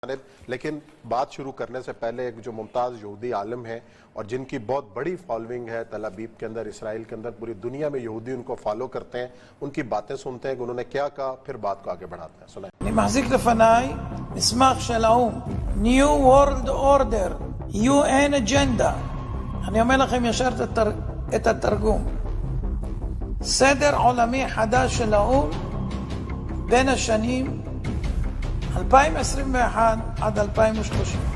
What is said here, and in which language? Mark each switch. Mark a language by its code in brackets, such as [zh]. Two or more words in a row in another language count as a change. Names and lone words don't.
[ur] لیکن بات شروع کرنے سے پہلے ایک جو ممتاز یہودی عالم ہے اور جن کی بہت بڑی فالوئنگ ہے تل ابیب کے اندر، اسرائیل کے اندر، پوری دنیا میں یہودی ان کو فالو کرتے ہیں، ان کی باتیں سنتے ہیں کہ انہوں نے کیا کہا، پھر بات کو آگے بڑھاتے ہیں. سنائے. [he] אני מחזיק לפניי מסמך של האו"ם, [en] New World Order, UN Agenda. [he] אני אומר לכם ישר את התרגום. סדר עולמי חדש של האו"ם בין השנים 2021 עד 2030.